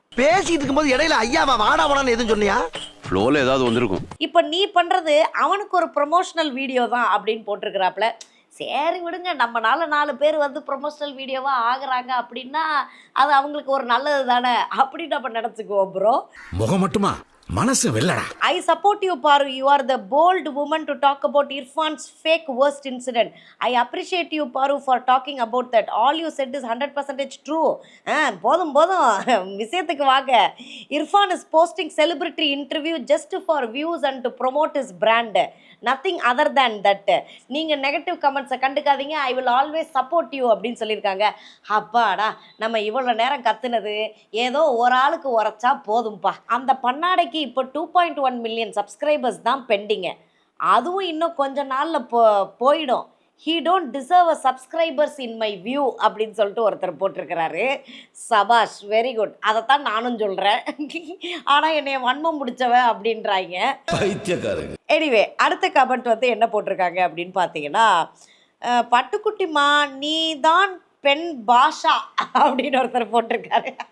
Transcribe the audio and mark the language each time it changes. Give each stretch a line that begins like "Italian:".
Tamil: பேசிட்டு இருக்கும்போது இடையில ஐயாவா வாடா வாடான்னு எதுவும் சொன்னியா? ஃப்ளோல ஏதாவது வந்திருக்கும். இப்போ நீ பண்ணுறது அவனுக்கு ஒரு ப்ரொமோஷனல் வீடியோ தான் அப்படின்னு போட்டிருக்கிறாப்புல. சரி விடுங்க, நம்மனால 4 பேர் வந்து ப்ரொமோஷனல் வீடியோவாக ஆகுறாங்க அப்படின்னா அது அவங்களுக்கு ஒரு நல்லது தானே அப்படின்னு நம்ம நினச்சிக்குவோம் ப்ரோ. முகம் மட்டுமா மனசு வெல்லடா.
English: I support you Paaru. You are the bold woman to talk about Irfan's fake worst incident. I appreciate you Paaru for talking about that. All you said is 100% true.
Tamil: போதும் விஷயத்துக்கு வாங்க.
English: Irfan is posting celebrity interview just for views and to promote his brand. Nothing other than that.
Tamil: நீங்கள் negative கமெண்ட்ஸை கண்டுக்காதீங்க.
English: I will always support you
Tamil: அப்படின்னு சொல்லியிருக்காங்க. அப்பாடா, நம்ம இவ்வளோ நேரம் கத்துனது ஏதோ ஒரு ஆளுக்கு உரைச்சா போதும்பா. அந்த பன்னாடைக்கு இப்போ 2.1 மில்லியன் சப்ஸ்கிரைபர்ஸ் தான் பெண்டிங்க. அதுவும் இன்னும் கொஞ்ச நாளில் போயிடும்.
English: he don't deserve a subscribers in my view
Tamil: அப்படின்னு சொல்லிட்டு ஒருத்தர் போட்டிருக்கிறாரு. சபாஷ், வெரி குட். அதைத்தான் நானும் சொல்கிறேன். ஆனால் என்னைய வன்மம் முடிச்சவன் அப்படின்றாங்க. எனிவே அடுத்த கமெண்ட் வந்து என்ன போட்டிருக்காங்க அப்படின்னு பார்த்தீங்கன்னா, பட்டுக்குட்டிமா நீ தான் பெண் பாஷா அப்படின்னு ஒருத்தர் போட்டிருக்காரு.